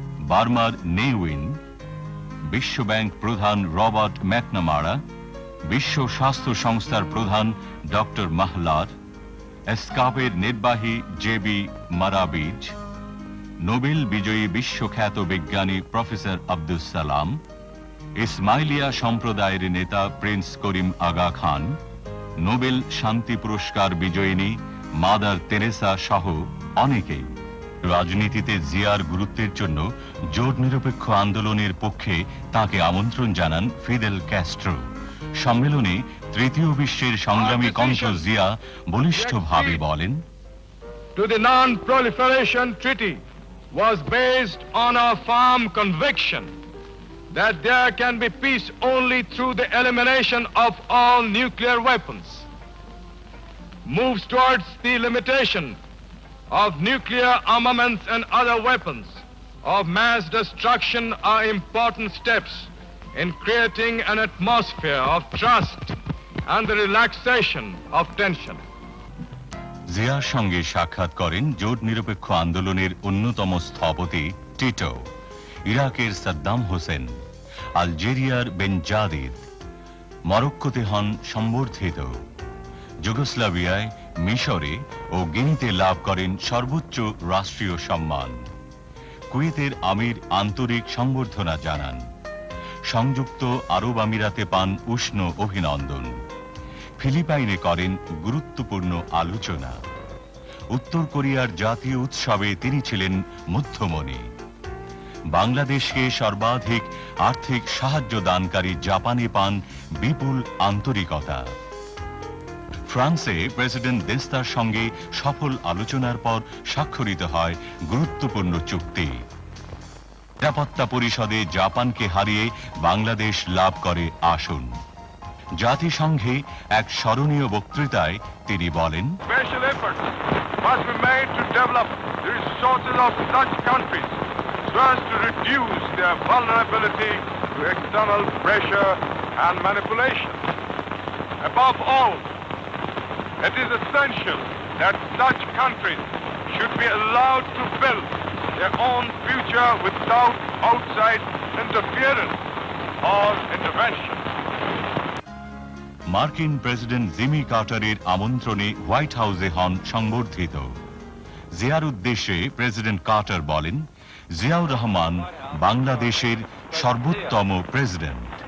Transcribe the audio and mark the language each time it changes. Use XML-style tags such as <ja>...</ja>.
<bn>বার্মার নেউইন, বিশ্বব্যাংক প্রধান রবার্ট ম্যাকনামারা, বিশ্ব স্বাস্থ্য সংস্থার প্রধান ডক্টর মাহলার, এসকাপের নির্বাহী জেবি মারাবিজ, নোবেল বিজয়ী বিশ্বখ্যাত বিজ্ঞানী প্রফেসর আব্দুস সালাম, ইসমাইলিয়া সম্প্রদায়ের নেতা প্রিন্স করিম আগা খান, নোবেল শান্তি পুরস্কার বিজয়িনী মাদার তেরেসা সহ অনেকেই। রাজনীতিতে জিয়ার গুরুত্বের জন্য জোট নিরপেক্ষ আন্দোলনের পক্ষে তাকে আমন্ত্রণ জানান ফিদেল ক্যাস্ট্রো। সম্মেলনে তৃতীয় বিশ্বের সংগ্রামী কণ্ঠ জিয়া বলিষ্ঠভাবে বলেন,</bn> <en>The Non-Proliferation Treaty was based on a firm conviction that there can be peace only through the elimination of all nuclear weapons. Moves towards the limitation of nuclear armaments and other weapons of mass destruction are important steps in creating an atmosphere of trust and the relaxation of tension.</en> <bn>জিয়ার সঙ্গে সাক্ষাৎ করেন জোট নিরপেক্ষ আন্দোলনের অন্যতম স্থপতি Tito, ইরাকের সাদ্দাম হোসেন, আলজেরিয়ার বেনজাদিদ, মরক্কোতে হন সম্বর্ধিত, যুগোস্লাভিয়ায়, মিশরে ও গিনিতে লাভ করেন সর্বোচ্চ রাষ্ট্রীয় সম্মান। কুয়েতের আমির আন্তরিক সংবর্ধনা জানান। সংযুক্ত আরব আমিরাতে পান উষ্ণ অভিনন্দন। ফিলিপাইনে করেন গুরুত্বপূর্ণ আলোচনা। উত্তর কোরিয়ার জাতীয় উৎসবে তিনি ছিলেন মধ্যমণি। বাংলাদেশকে সর্বাধিক আর্থিক সাহায্য দানকারী জাপানে পান বিপুল আন্তরিকতা। ফ্রান্সে প্রেসিডেন্ট দেস্তার সঙ্গে সফল আলোচনার পর স্বাক্ষরিত হয় গুরুত্বপূর্ণ চুক্তি। নিরাপত্তা পরিষদে জাপানকে হারিয়ে বাংলাদেশ লাভ করে আসন। জাতিসংঘে এক স্মরণীয় বক্তৃতায় তিনি বলেন,</bn> <en>Special efforts must be made to develop the resources of such countries so as to reduce their vulnerability to external pressure and manipulation. Above all, it is essential that such countries should be allowed to build their own future without outside interference or intervention.</en> <bn>মার্কিন president Jimmy কার্টারের আমন্ত্রণে white হাউসে হন সংবর্ধিত। জিয়ার উদ্দেশ্যে president Carter বলেন, জিয়াউর রহমান বাংলাদেশের সর্বোত্তম president.</bn>